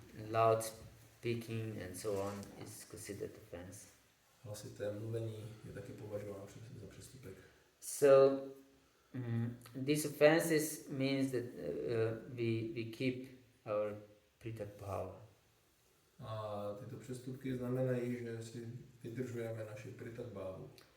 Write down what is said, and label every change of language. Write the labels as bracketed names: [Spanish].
[English] Loud speaking and so on is considered offense. [Czech] Hlasité mluvení je taky považováno za přestupek. [English] So these offenses means that we keep our pritak bhava. [Czech] A tyto přestupky znamenají, že si vydržujeme naši pritak bhavu.